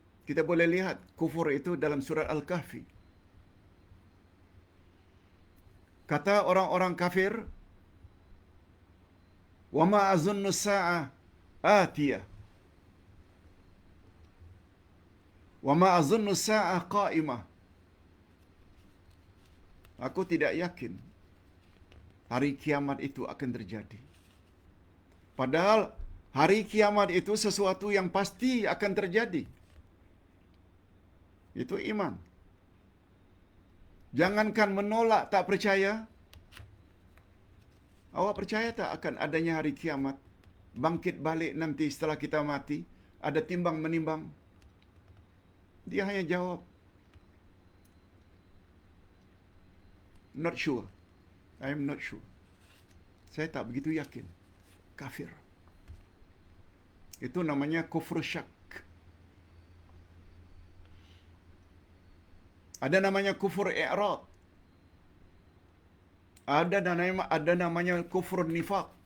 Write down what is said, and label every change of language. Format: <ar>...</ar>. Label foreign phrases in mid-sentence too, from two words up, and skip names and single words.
<ms>Kita boleh lihat kufur itu dalam surat Al-Kahfi. Kata orang-orang kafir,</ms> <ar>"Wa ma azunnu as-sa'ah atiyah. Wa ma azunnu as-sa'ah qa'imah."</ar> <ms>Aku tidak yakin hari kiamat itu akan terjadi. Padahal hari kiamat itu sesuatu yang pasti akan terjadi. Itu iman. Jangankan menolak, tak percaya. Awak percaya tak akan adanya hari kiamat? Bangkit balik nanti setelah kita mati, ada timbang menimbang. Dia hanya jawab,</ms> <en>"Not sure. I am not sure."</en> <ms>Saya tak begitu yakin. Kafir. Itu namanya kufur syak. Ada namanya kufur i'rad. Ada namanya kufur nifaq.</ms>